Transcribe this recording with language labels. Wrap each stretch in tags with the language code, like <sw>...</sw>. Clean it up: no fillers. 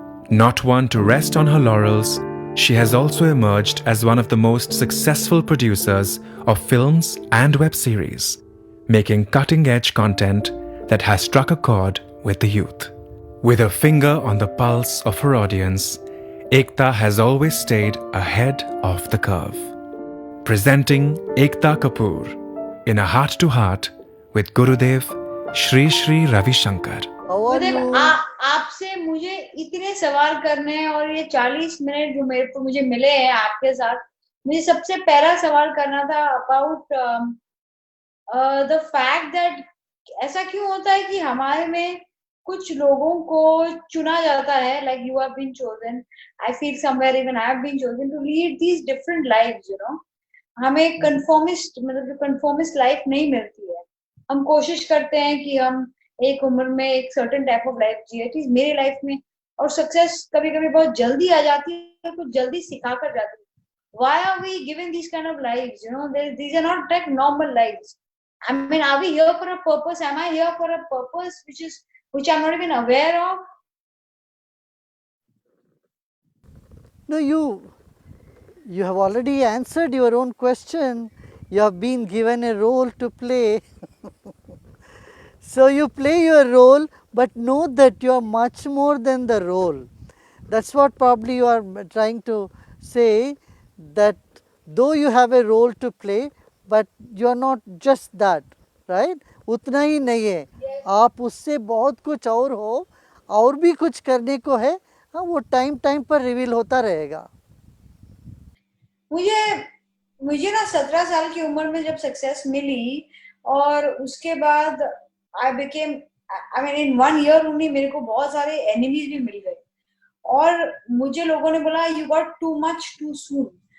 <en>Not one to rest on her laurels, she has also emerged as one of the most successful producers of films and web series, making cutting-edge content that has struck a chord with the youth. With her finger on the pulse of her audience, Ekta has always stayed ahead of the curve. Presenting Ekta Kapoor in a heart-to-heart with Gurudev Sri Sri Ravi Shankar.</en> <hi>गुरुदेव आपसे मुझे इतने सवाल करने हैं और ये 40 minute जो मुझे मिले हैं आपके साथ, मुझे सबसे पहला सवाल करना था</hi> <en>about the fact that</en> <hi>ऐसा क्यों होता है कि हमारे में कुछ लोगों को चुना जाता है,</hi> <en>Like you have been chosen, I feel somewhere even I have been chosen to lead these different lives, you know.</en> <hi>हमें कंफर्मिस्ट मतलब कंफर्मिस्ट लाइफ नहीं मिलती है. हम कोशिश करते हैं कि हम एक उम्र में एक</hi> <en>certain type of life</en> <hi>जिए. एटलीस्ट मेरी लाइफ में, और सक्सेस कभी कभी बहुत जल्दी आ जाती है, कुछ जल्दी सिखा कर जाती है.</hi> <en>Why are we given these kind of lives? You know, these are not like normal lives. I mean, are we here for a purpose? Am I here for a purpose which I'm not even aware of? No, you have already answered your own question. You have been given a role to play. So you play your role, but know that you are much more than the role. That's what probably you are trying to say, that though you have a role to play, but you are not just that, right?</en> <hi>उतना ही नहीं है, आप उससे बहुत कुछ और हो, और भी कुछ करने को है. हाँ, वो टाइम पर रिवील होता रहेगा. मुझे ना 17 साल की उम्र में जब सक्सेस मिली और उसके बाद</hi> <en>I became, I mean in 1 year only</en> <hi>मेरे को बहुत सारे एनिमीज भी मिल गए और मुझे लोगों ने बोला</hi> <en>You got too much too soon.</en>